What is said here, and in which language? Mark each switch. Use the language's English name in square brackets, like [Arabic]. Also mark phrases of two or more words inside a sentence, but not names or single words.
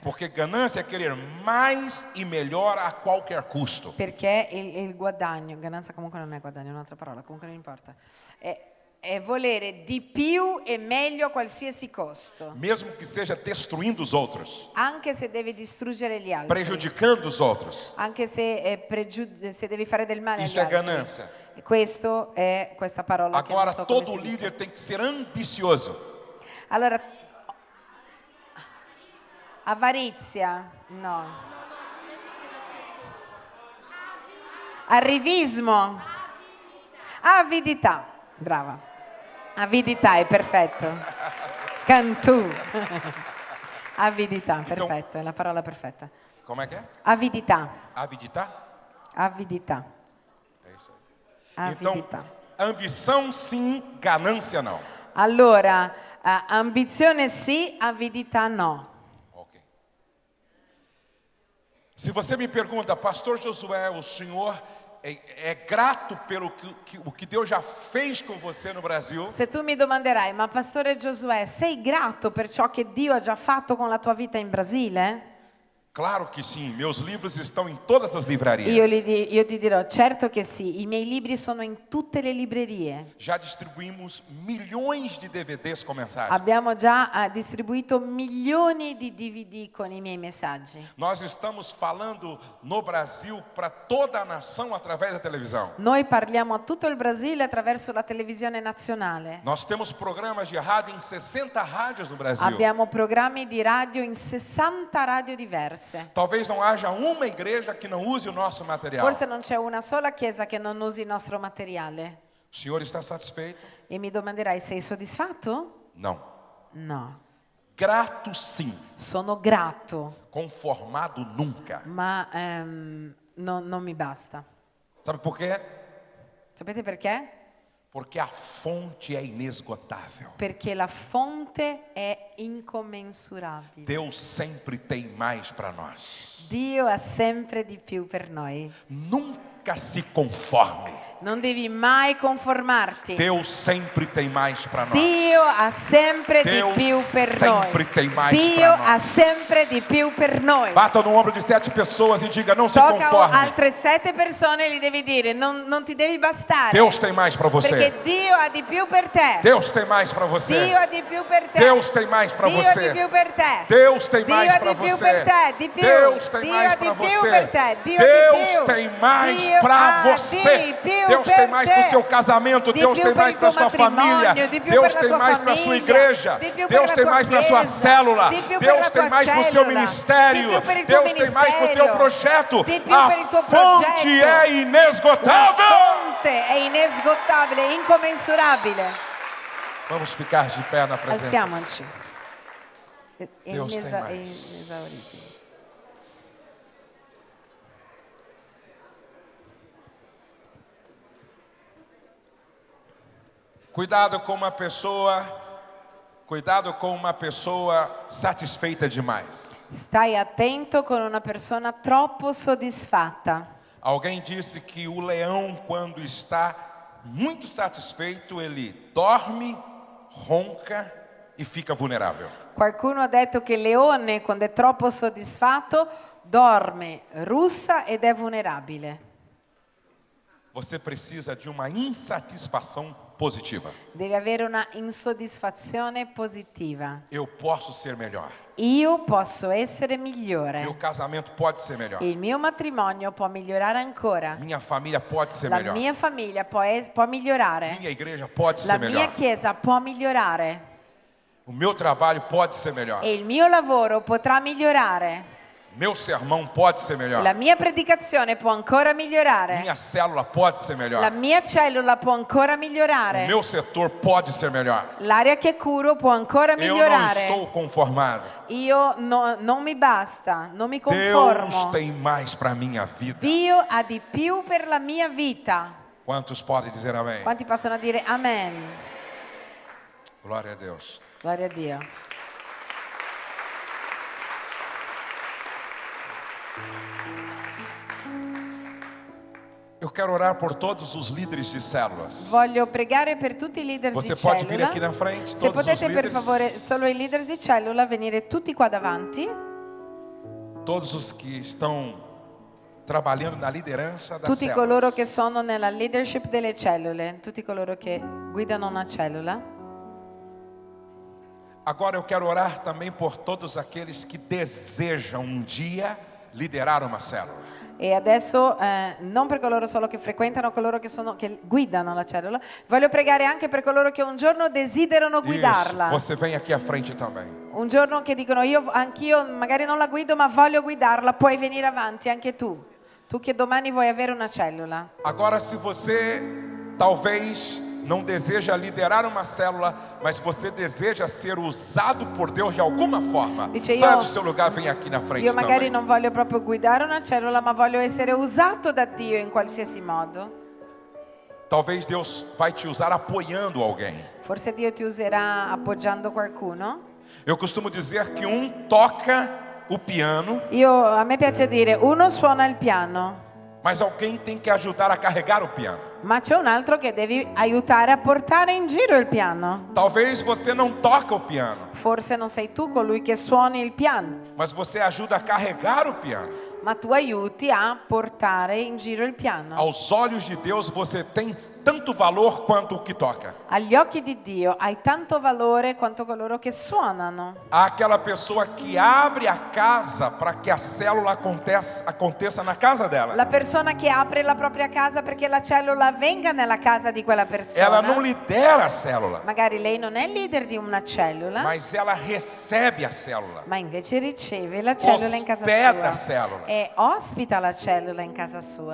[Portuguese] Porque ganância é querer mais e melhor a qualquer custo. [Italian] Perché il guadagno, gananza comunque non è guadagno, è un'altra parola, comunque non importa. È volere di più e meglio a qualsiasi costo. [Portuguese] Mesmo que seja destruindo os outros, [Italian] Anche se devi distruggere gli altri. [Portuguese] prejudicando os outros. [Italian] Anche se, se devi fare del male [Portuguese] Isso [Italian] agli [Portuguese] é [Italian] altri. [Portuguese] ganância. [Italian] E questo è questa parola che non [Portuguese] Agora, [Italian] so come [Portuguese] todo [Italian] si dice. [Portuguese] líder tem que ser ambicioso. [Italian] Allora, avarizia, no. Arrivismo. Avidità, brava. Avidità è perfetto. Cantù. Avidità, perfetto, è la parola perfetta. [Portuguese] Como é que é? [Italian] Avidità, Avidità? avidità, [Portuguese] É isso aí. Então, [Italian] avidità. [Portuguese] ambição sim, ganância não. [Italian] Allora, ambizione sì, avidità no. Ok. [Portuguese] Se você me pergunta, Pastor Josué, o senhor é grato pelo que Deus já fez com você no Brasil? [Italian] Se tu mi domanderai, ma Pastore Giosuè, sei grato per ciò che Dio ha già fatto con la tua vita in Brasile? [Portuguese] Claro que sim, meus livros estão em todas as livrarias. [Italian] Io ti dirò, certo che sì, i miei libri sono in tutte le librerie. [Portuguese] Já distribuímos milhões de DVDs com mensagens. [Italian] Abbiamo già distribuito milioni di DVD con i miei messaggi. [Portuguese] Nós estamos falando no Brasil para toda a nação através da televisão. [Italian] Noi parliamo a tutto il Brasile attraverso la televisione nazionale. [Portuguese] Nós temos programas de rádio em 60 rádios no Brasil. [Italian] Abbiamo programmi di radio in 60 radio diverse. [Portuguese] Talvez não haja uma igreja que não use o nosso material. [Italian] Forse non c'è una sola chiesa che non usi il nostro materiale. [Portuguese] O senhor está satisfeito? [Italian] E mi domanderai, sei soddisfatto? [Portuguese] Não. [Italian] No. [Portuguese] Grato sim. [Italian] Sono grato, [Portuguese] Conformado nunca. [Italian] ma non mi basta. [Portuguese] Sabe por quê? [Italian] Sapete perché? [Portuguese] Porque a fonte é inesgotável. [Italian] Perché la fonte è incommensurabile. [Portuguese] Deus sempre tem mais para nós. [Italian] Dio ha sempre di più per noi. [Portuguese] Nunca se conforme. [Italian] Non devi mai conformarti. [Portuguese] Deus sempre tem mais para nós. [Italian] Dio ha sempre [Portuguese] Deus [Italian] di più per [Portuguese] sempre [Italian] noi. [Portuguese] tem mais [Italian] Dio [Portuguese] pra nós. [Italian] ha sempre di più per noi. [Portuguese] Bata no ombro de 7 pessoas e diga: não se [Italian] Tocca [Portuguese] conforme. [Italian] altre 7 persone e gli devi dire non ti devi bastare. [Portuguese] Deus tem mais para você. [Italian] Perché Dio ha di più per te. [Portuguese] Deus tem mais para você. [Italian] Dio ha di più per te. [Portuguese] Deus tem mais para [Italian] Dio ha [Portuguese] você. [Italian] di più per te. [Portuguese] Deus tem [Italian] Dio [Portuguese] mais [Italian] ha [Portuguese] para [Italian] di più [Portuguese] você. [Italian] per te, di più. [Portuguese] Deus tem [Italian] Dio [Portuguese] mais [Italian] ha di [Portuguese] para [Italian] più [Portuguese] você. [Italian] per te. Dio [Portuguese] Deus [Italian] di più. [Portuguese] tem mais [Italian] Dio [Portuguese] para [Italian] ha [Portuguese] você. [Italian] di più [Portuguese] Deus [Italian] per [Portuguese] tem mais para o [Italian] te. [Portuguese] seu casamento. [Italian] Di [Portuguese] Deus [Italian] più [Portuguese] tem [Italian] per [Portuguese] mais [Italian] il [Portuguese] para a [Italian] tuo [Portuguese] sua família. [Italian] matrimonio, di più [Portuguese] Deus [Italian] per la [Portuguese] tem [Italian] tua [Portuguese] mais para a sua [Italian] famiglia, [Portuguese] igreja. [Italian] di più per [Portuguese] Deus [Italian] la [Portuguese] tem [Italian] tua [Portuguese] mais para a sua [Italian] chiesa, [Portuguese] célula. [Italian] di più per [Portuguese] Deus [Italian] la [Portuguese] tem [Italian] tua [Portuguese] mais para o seu [Italian] cellula, [Portuguese] ministério. [Italian] di più per il tuo [Portuguese] Deus tem mais para o teu [Italian] ministero, [Portuguese] projeto. [Italian] di più [Portuguese] A [Italian] per il tuo [Portuguese] fonte [Italian] progetto. [Portuguese] é [Italian] La [Portuguese] inesgotável. [Italian] fonte è inesgottabile, incommensurabile. [Portuguese] Vamos ficar de pé na presença. [Italian] Alziamoci. È [Portuguese] Deus tem [Italian] è [Portuguese] mais. [Italian] inesauribile. [Portuguese] Cuidado com uma pessoa satisfeita demais. [Italian] Stai attento con una persona troppo soddisfatta. [Portuguese] Alguém disse que o leão, quando está muito satisfeito, ele dorme, ronca e fica vulnerável. [Italian] Qualcuno ha detto che il leone, quando è troppo soddisfatto, dorme, russa ed è vulnerabile. [Portuguese] Você precisa de uma insatisfação positiva. [Italian] Deve avere una insoddisfazione positiva. [Portuguese] Eu posso ser melhor. [Italian] Io posso essere migliore. [Portuguese] Meu casamento pode ser melhor. [Italian] Il mio matrimonio può migliorare ancora. [Portuguese] Minha família pode ser [Italian] La [Portuguese] melhor. [Italian] mia famiglia può migliorare. [Portuguese] Minha igreja pode [Italian] La [Portuguese] ser [Italian] mia [Portuguese] melhor. [Italian] chiesa può migliorare. [Portuguese] O meu trabalho pode ser melhor. [Italian] E il mio lavoro potrà migliorare. [Portuguese] Meu sermão pode ser melhor. [Italian] La mia predicazione può ancora migliorare. [Portuguese] Minha célula pode ser melhor. [Italian] La mia cellula può ancora [Portuguese] O [Italian] migliorare. [Portuguese] meu setor pode ser melhor. [Italian] L'area che curo può ancora [Portuguese] Eu não [Italian] migliorare. [Portuguese] estou conformado. [Italian] Io non mi basta, non mi [Portuguese] Deus [Italian] conformo. [Portuguese] tem mais para minha vida. [Italian] Dio ha di più per la mia vita. [Portuguese] Quantos podem dizer amém? [Italian] Quanti possono dire amen? [Portuguese] Glória a Deus. [Italian] Gloria a Dio. [Portuguese] Eu quero orar por todos os líderes de células. [Italian] Voglio pregare per tutti i leader [Portuguese] Você [Italian] di [Portuguese] pode vir [Italian] cellula. [Portuguese] aqui na frente, [Italian] Se [Portuguese] todos os [Italian] potete per [Portuguese] líderes. [Italian] favore solo i leader di cellula venire tutti qua davanti. [Portuguese] Todos os que estão trabalhando na liderança da [Italian] Tutti [Portuguese] célula. [Italian] coloro che sono nella leadership delle cellule, tutti coloro che guidano una cellula. [Portuguese] Agora eu quero orar também por todos aqueles que desejam um dia liderar uma célula. [Italian] E adesso non per coloro solo che frequentano, coloro che guidano la cellula, voglio pregare anche per coloro che un giorno desiderano guidarla. [Portuguese] Isso, você vem aqui à frente também. [Italian] Un giorno che dicono anch'io magari non la guido ma voglio guidarla, puoi venire avanti anche tu. Tu che domani vuoi avere una cellula. [Portuguese] Agora, se você talvez não deseja liderar uma célula, mas você deseja ser usado por Deus de alguma forma, [Italian] Dice, [Portuguese] saia [Italian] io- [Portuguese] do seu lugar, vem aqui na frente [Italian] Io magari [Portuguese] também. [Italian] non voglio proprio guidare una cellula, ma voglio essere usato da Dio in qualsiasi modo. [Portuguese] Talvez Deus vai te usar apoiando alguém. [Italian] Forse Dio ti userà appoggiando qualcuno. [Portuguese] Eu costumo dizer que toca o piano, [Italian] A me piace dire, uno suona il piano, [Portuguese] Mas alguém tem que ajudar a carregar o piano. [Italian] ma c'è un altro che devi aiutare a portare in giro il piano. [Portuguese] Talvez você não toca o piano, [Italian] Forse non sei tu colui che suoni il piano, [Portuguese] mas você ajuda a carregar o piano. [Italian] ma tu aiuti a portare in giro il piano. [Portuguese] Aos olhos de Deus você tem tanto valor quanto o que toca. [Italian] Agli occhi di Dio hai tanto valore quanto coloro che suonano. [Portuguese] Há aquela pessoa que abre a casa para que a célula aconteça na casa dela. [Italian] La persona che apre la propria casa perché la cellula venga nella casa di quella persona. [Portuguese] Ela não lidera a célula, [Italian] Magari lei non è il leader di una cellula, [Portuguese] mas ela recebe a célula. [Italian] ma invece riceve la cellula in casa [Portuguese] Ospeda a sua célula. [Italian] e ospita la cellula in casa sua.